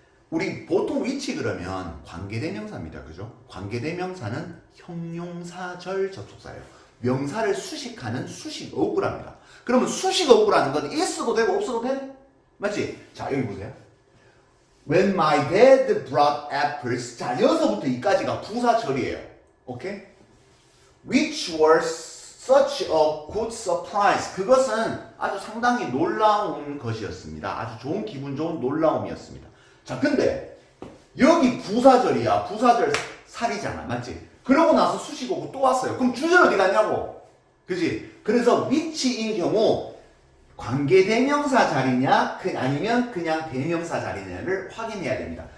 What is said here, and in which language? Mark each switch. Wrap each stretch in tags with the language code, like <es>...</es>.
<ko>우리 보통 위치 그러면 관계대명사입니다. 그죠? 관계대명사는 형용사절 접속사예요. 명사를 수식하는 수식어구랍니다. 그러면 수식어구라는 건 있어도 되고 없어도 돼? 맞지? 자, 여기 보세요.</ko> <en>When my dad brought apples.</en> <ko>자, 여기서부터 이까지가 부사절이에요. 오케이?</ko> <en>Which was such a good surprise.</en> <ko>그것은 아주 상당히 놀라운 것이었습니다. 아주 좋은 기분 좋은 놀라움이었습니다. 자, 근데 여기 부사절이야. 부사절 살이잖아. 맞지? 그러고 나서 수식어고 또 왔어요. 그럼 주절 어디 갔냐고. 그지? 그래서 위치인 경우 관계대명사 자리냐 아니면 그냥 대명사 자리냐를 확인해야 됩니다.</ko>